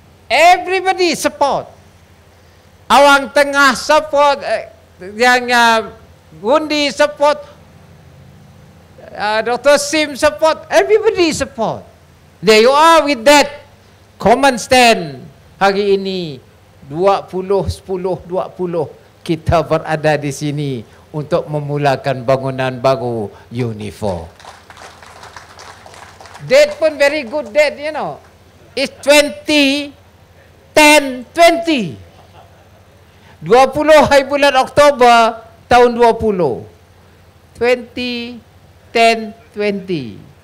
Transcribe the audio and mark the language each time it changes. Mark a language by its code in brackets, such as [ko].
[en] Everybody support. Awang Tengah support, yang Gundi support, Dr. Sim support, everybody support. There you are with that common stand. [ms] Hari ini 20-10-20 kita berada di sini untuk memulakan bangunan baru Unifor. [en] Date pun very good date, you know. It's 20-10-20. [ms] 20 hari bulan Oktober tahun 20. 10-20.